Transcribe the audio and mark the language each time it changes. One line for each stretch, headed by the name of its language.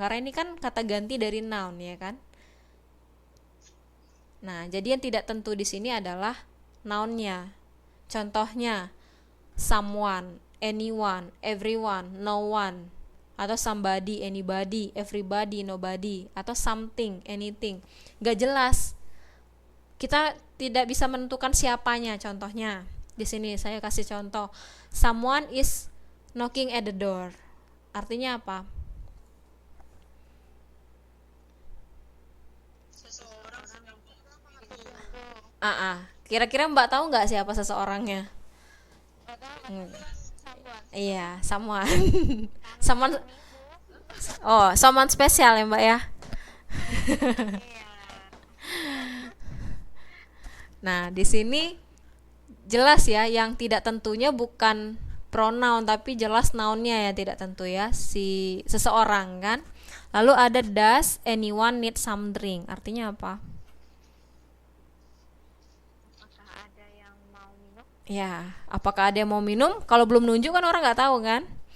Indonesian: Karena ini kan kata ganti dari noun ya kan. Nah, jadi yang tidak tentu di sini adalah nounnya. Contohnya someone, anyone, everyone, no one, atau somebody, anybody, everybody, nobody, atau something, anything. Gak jelas. Kita tidak bisa menentukan siapanya. Contohnya di sini saya kasih contoh,
English: someone is knocking at the door.
Indonesian: Artinya apa? Seseorang sedang Kira-kira Mbak tahu nggak siapa seseorangnya? Iya, someone. someone. Oh, someone spesial ya Mbak ya. Nah, di sini jelas ya, yang tidak tentunya bukan pronoun tapi jelas nounnya ya tidak tentu ya, si seseorang kan. Lalu ada
English: does anyone need some drink?
Indonesian: Artinya apa? Apakah ada yang mau minum? Ya, apakah ada yang mau minum? Kalau belum nunjuk kan orang nggak tahu kan.